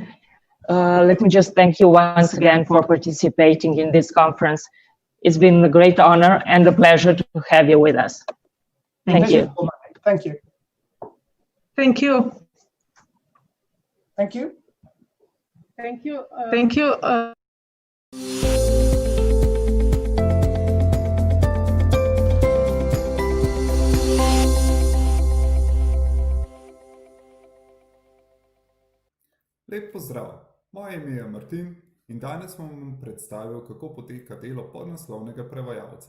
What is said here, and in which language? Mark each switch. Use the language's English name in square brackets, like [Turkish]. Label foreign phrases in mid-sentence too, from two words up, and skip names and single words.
[English] Let me just thank you once again for participating in this conference. It's been a great honor and a pleasure to have you with us. Thank you. Thank you. Thank you. Thank you. Thank you. Thank you. [Slovenian] Lep pozdrav, moje ime je Martin in danes vam predstavil, kako poteka delo podnaslovnega prevajalca.